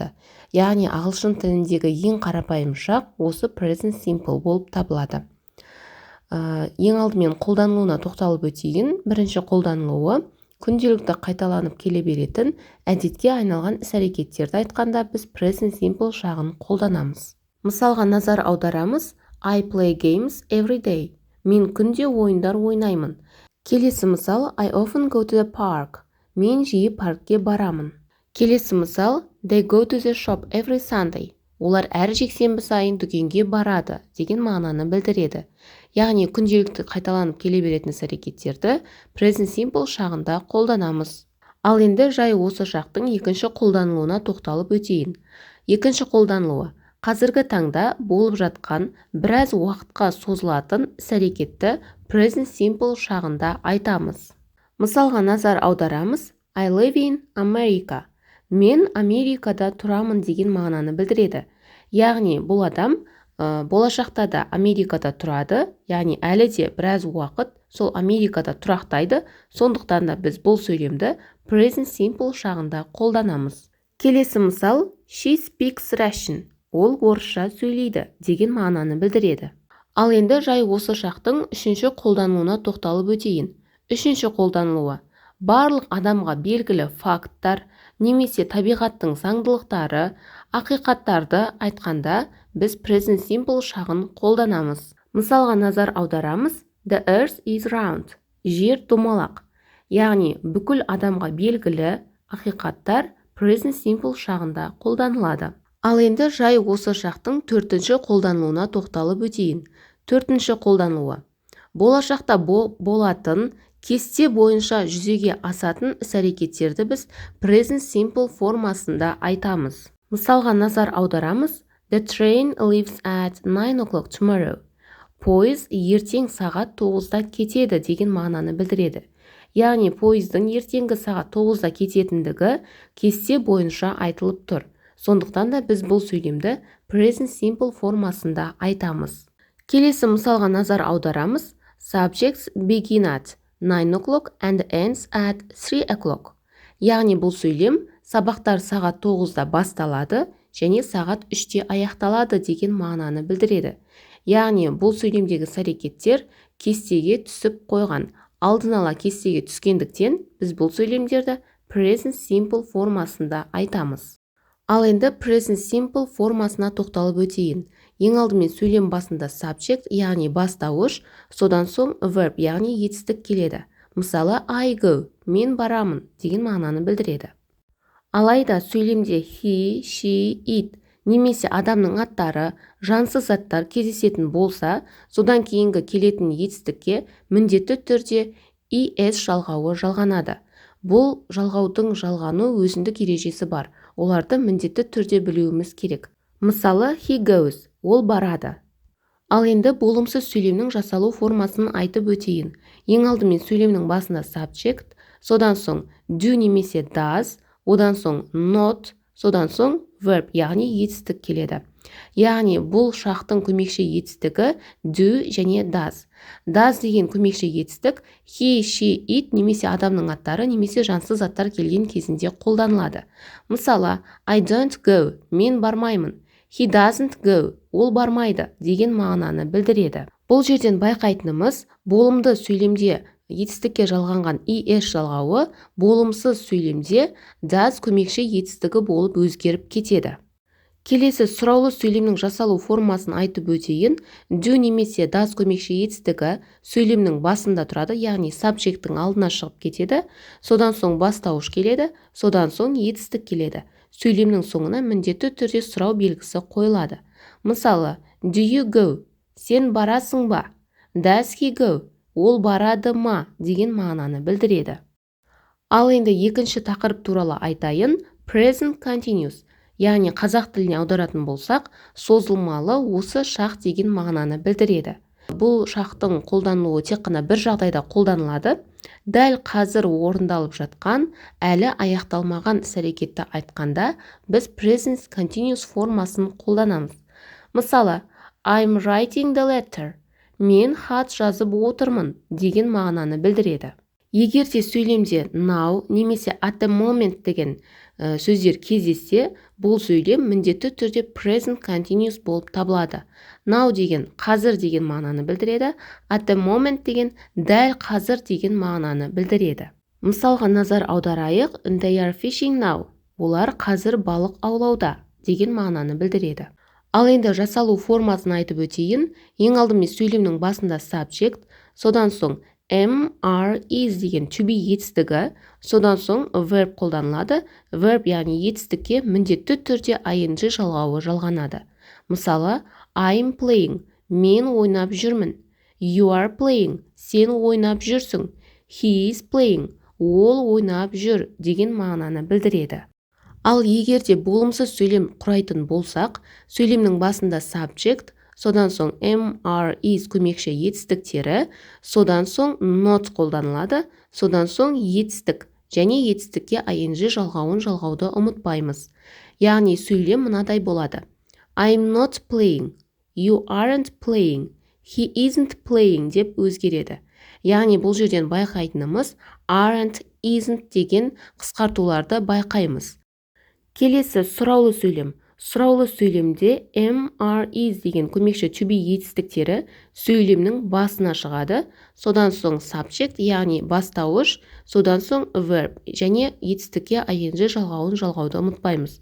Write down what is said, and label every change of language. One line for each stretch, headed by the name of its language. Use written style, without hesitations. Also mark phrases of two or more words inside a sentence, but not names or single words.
Kazakh: Яғни ағылшын тіліндегі ең қарапайым шақ осы
English: present simple
Kazakh: болып табылады. Ең алдымен қолданылуына тоқталып өтейін. Бірінші қолданылуы күнделікті қайталанып келе беретін әдетке айналған іс-әрекеттерді айтқанда біз
English: present simple
Kazakh: шағын қолданамыз. Мысалға назар аударамыз.
English: I play games every day.
Kazakh: Мен күнде ойындар ойнаймын. Келесі мысал
English: I often go to the park.
Kazakh: Мен жиі паркке барамын. Келесі мысал
English: They go to the shop every Sunday.
Kazakh: Олар әр жексенбі сайын дүкенге барады деген мағынаны білдіреді. Яғни күнделікті қайталанып келе беретін іс-әрекеттерді
English: present simple
Kazakh: шағында қолданамыз. Ал енді жай осы шақтың екінші қолданылуына тоқталып өтейін. Екінші қолданылуы қазіргі таңда болып жатқан біраз уақытқа созылатын іс-әрекетті
English: present simple
Kazakh: шағында айтамыз. Мысалға назар аударамыз.
English: I live in America.
Kazakh: Мен Америкада тұрамын деген мағынаны білдіреді. Яғни бұл адам болашақта да Америкада тұрады, яғни әлі де біраз уақыт сол Америкада тұрақтайды, сондықтан да біз бұл сөйлемді
English: present simple
Kazakh: шағында қолданамыз. Келесі мысал
English: She speaks Russian.
Kazakh: Ол орысша сөйлейді деген мағынаны білдіреді. Ал енді жай осы шақтың үшінші қолданылуына тоқталып өтейін. Үшінші қолданылуы барлық адамға белгілі факттар немесе табиғаттың заңдылықтары, ақиқаттарды айтқанда біз
English: present simple
Kazakh: шағын қолданамыз. Мысалға назар аударамыз.
English: The earth is round.
Kazakh: Жер домалақ. Яғни бүкіл адамға белгілі ақиқаттар
English: present simple
Kazakh: шағында қолданылады. Ал енді жай осы шақтың төртінші қолданылуына тоқталып өтейін. Төртінші қолданылуы болашақта болатын кесте бойынша жүзеге асатын іс-әрекеттерді біз
English: present simple
Kazakh: формасында айтамыз. Мысалға назар аударамыз.
English: The train leaves at 9 o'clock tomorrow.
Kazakh: Пойыз ертең сағат 9-да кетеді деген мағынаны білдіреді. Яғни пойыздың ертеңгі сағат 9-да кететіндігі кесте бойынша айтылып тұр. Сондықтан да біз бұл сөйлемді
English: present simple
Kazakh: формасында айтамыз. Келесі мысалға назар аударамыз.
English: Subjects begin at 9 o'clock and ends at 3 o'clock.
Kazakh: Яғни бұл сөйлем сабақтар сағат 9-да басталады және сағат 3-те аяқталады деген мағынаны білдіреді. Яғни бұл сөйлемдегі іс-әрекеттер кестеге түсіп қойған. Алдын ала кестеге түскендіктен біз бұл сөйлемдерді
English: present simple
Kazakh: формасында айтамыз. Ал енді
English: present simple
Kazakh: формасына тоқталып өтейін. Ең алдымен сөйлем басында subject, яғни бастауыш, содан соң verb, яғни етістік келеді. Мысалы
English: I go,
Kazakh: мен барамын деген мағынаны білдіреді. Алайда сөйлемде
English: he, she, it
Kazakh: немесе адамның аттары, жансыз заттар кездесетін болса, содан кейінгі келетін етістікке міндетті түрде es жалғауы жалғанады. Бұл жалғаудың жалғану өзіндік ережесі бар. Оларды міндетті түрде білуіміз керек. Мысалы,
English: he goes,
Kazakh: ол барады. Ал енді болымсыз сөйлемнің жасалу формасын айтып өтейін. Ең алдымен сөйлемнің басында subject, содан соң do немесе does, одан соң not, содан соң verb, яғни етістік келеді. Яғни бұл шақтың көмекші етістігі do және does. Does деген көмекші етістік
English: he, she, it
Kazakh: немесе адамның аттары немесе жансыз заттар келген кезінде қолданылады. Мысалы,
English: I don't go,
Kazakh: мен бармаймын.
English: He doesn't go,
Kazakh: ол бармайды деген мағынаны білдіреді. Бұл жерден байқайтынымыз болымды сөйлемде етістікке жалғанған es жалғауы болымсыз сөйлемде does көмекші етістігі болып өзгеріп кетеді. Келесі сұраулы сөйлемнің жасалу формасын айтып өтейін. Do немесе does көмекші етістігі сөйлемнің басында тұрады, яғни subject'тің алдына шығып кетеді, содан соң бастауыш келеді, содан соң етістік келеді. Сөйлемнің соңына міндетті түрде сұрау белгісі қойылады. Мысалы,
English: do you go?
Kazakh: Сен барасың ба?
English: Does he go?
Kazakh: Ол барады ма деген мағынаны білдіреді. Ал енді екінші тақырып туралы айтайын.
English: Present continuous,
Kazakh: яғни қазақ тіліне аударатын болсақ, созылмалы осы шақ деген мағынаны білдіреді. Бұл шақтың қолданылуы тек қана бір жағдайда қолданылады. Дәл қазір орындалып жатқан, әлі аяқталмаған іс-әрекетті айтқанда, біз
English: present continuous
Kazakh: формасын қолданамыз. Мысалы,
English: I'm writing the letter.
Kazakh: Мен хат жазып отырмын деген мағынаны білдіреді. Егер де сөйлемде now немесе
English: at the moment
Kazakh: деген сөздер кездессе, бұл сөйлем міндетті түрде
English: present continuous
Kazakh: болып табылады. Now деген қазір деген мағынаны білдіреді,
English: at the moment
Kazakh: деген дәл қазір деген мағынаны білдіреді. Мысалға назар аударайық,
English: they are fishing now.
Kazakh: Олар қазір балық аулауда деген мағынаны білдіреді. Ал енді жасалу формасын айтып өтейін. Ең алдымен сөйлемнің басында subject, содан соң
English: am, are, is
Kazakh: деген
English: to be
Kazakh: етістігі, содан соң verb қолданылады. Verb яғни етістікке міндетті түрде ing жалғауы жалғанады. Мысалы,
English: I'm playing,
Kazakh: мен ойнап жүрмін.
English: You are playing,
Kazakh: сен ойнап жүрсің.
English: He is playing,
Kazakh: ол ойнап жүр деген мағынаны білдіреді. Ал егер де болымсыз сөйлем құрайтын болсақ, сөйлемнің басында subject, содан соң
English: am, are, is
Kazakh: көмекші етістіктері, содан соң not қолданылады, содан соң етістік және етістікке ing жалғауды ұмытпаймыз. Яғни сөйлем мынадай болады.
English: I'm not playing, you aren't playing, he isn't playing
Kazakh: деп өзгереді. Яғни бұл жерден байқайтынымыз
English: aren't, isn't
Kazakh: деген қысқартуларды байқаймыз. Келесі сұраулы сөйлем. Сұраулы сөйлемде
English: am, are, is
Kazakh: деген көмекші
English: to be
Kazakh: етістіктері сөйлемнің басына шығады, содан соң subject, яғни бастауыш, содан соң verb және етістікке ing жалғауды ұмытпаймыз.